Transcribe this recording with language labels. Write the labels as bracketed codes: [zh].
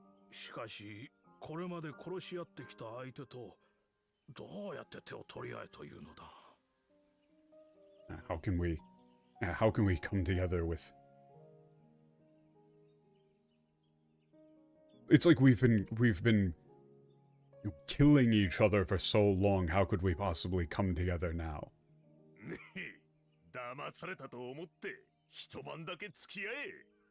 [ja] しかし、これまで殺し合ってきた相手とどうやって手を取り合えというのだ。 [en] How can we come together with? It's like we've been killing each other for so long. How could we possibly come together now? [ja] ねえ、騙されたと思って一晩だけ付き合え。